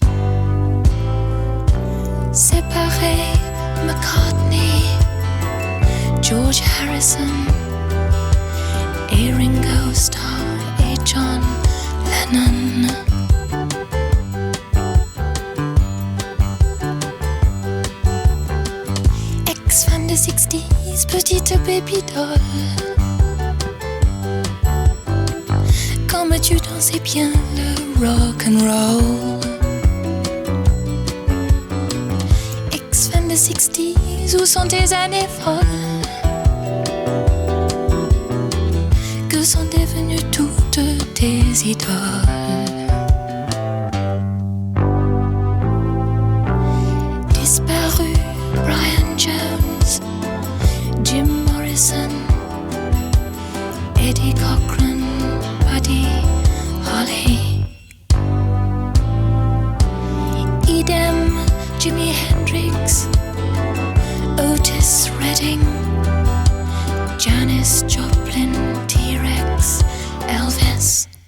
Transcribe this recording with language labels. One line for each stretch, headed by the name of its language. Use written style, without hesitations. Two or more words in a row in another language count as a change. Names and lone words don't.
French: Séparés, McCartney, George Harrison et Ringo Starr et John Lennon. Ex-fan des 60s, petite
English: baby doll.
French: Comme tu dansais bien le
English: rock and roll.
French: Ex-fan de 60s, où sont tes années folles? Que sont devenues toutes tes idoles? Disparu Brian Jones, Jim Morrison, Eddie Cochran, Buddy Holly. Idem Jimi Hendrix, Otis Redding, Janis Joplin, T-Rex, Elvis.